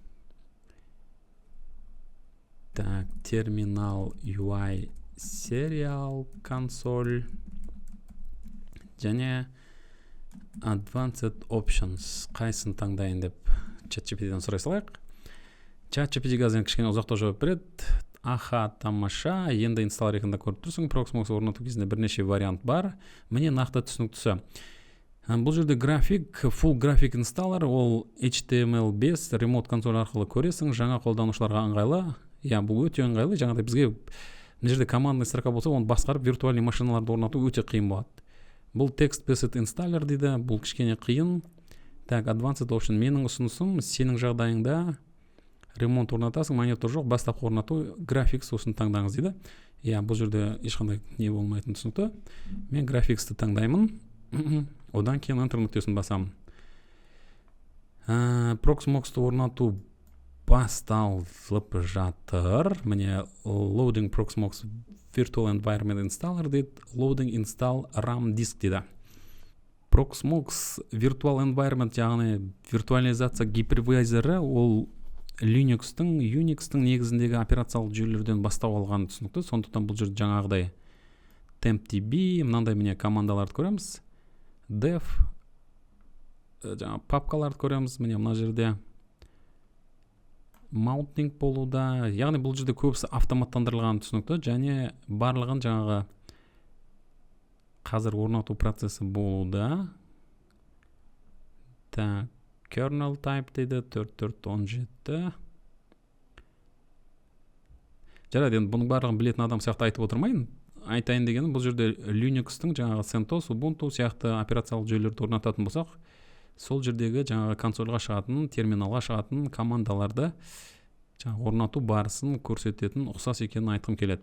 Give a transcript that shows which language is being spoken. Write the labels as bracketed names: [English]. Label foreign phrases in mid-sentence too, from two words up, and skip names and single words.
[English] Terminal UI Serial Console [Kazakh] және [English] Advanced Options [Kazakh] қайсын таңдайын деп ChatGPT-дан сұрай салайық. ChatGPT қазір кішкене ұзақтау жауап береді. Аха, тамаша, енді инсталлер екенде көріп тұрсың. Proxmox орнату кезінде бірнеше вариант бар. Міне нақты түсініктісі. Бұл жерде [English] full graphic installer, [Kazakh] ол HTML5 remote консоль арқылы көресің, жаңа қолданушыларға ыңғайлы. Бұл өте ыңғайлы. Жаңағыдай бізге мына жерде [Russian] командный строка [Kazakh] болса, оны басқарып виртуальный машиналарды орнату өте қиын болады. Бұл [English] text-based installer [Kazakh] дейді, бұл кішкене қиын. Так, [English] advanced option [Kazakh] менің ұсынысым, сенің жағдайыңда ремонт орнатасың, монитор жоқ, бастапқы орнату, графикс осын таңдаңыз дейді. Бұл жерде ешқандай не болмайтын түсінікті. Мен графиксті таңдаймын. Одан кейін enter нүктесін басамын. Proxmox'ты орнату басталып жатыр. [English] Міне loading Proxmox virtual environment installer дейді. Loading install RAM disk дейді. Proxmox virtual environment, [Kazakh] яғни виртуализация гипервайзері, ол Linux-тың, Unix-тың негізіндегі операциялық жүйелерден бастау алған түсінікті. Сондықтан бұл жерде жаңағыдай tempdb, мынандай міне командаларды көреміз. Dev, папкаларды көреміз. Міне мына жерде mounting болуда. Яғни бұл жерде көбісі автоматтандырылған түсінікті, және барлығын жаңағы қазір орнату процесі болуда. Так, [English] kernel type дейді, 4417. [Kazakh] Жарайды, енді бұның барлығын білетін адам сияқты айтып отырмайын. Айтайын дегенім, бұл жерде Linux-тың жаңағы CentOS, Ubuntu сияқты операциялық жүйелерді орнататын болсақ, сол жердегі жаңағы консольға шығатын, терминалға шығатын командаларды жаңағы орнату барысын көрсететін ұқсас екенін айтқым келеді.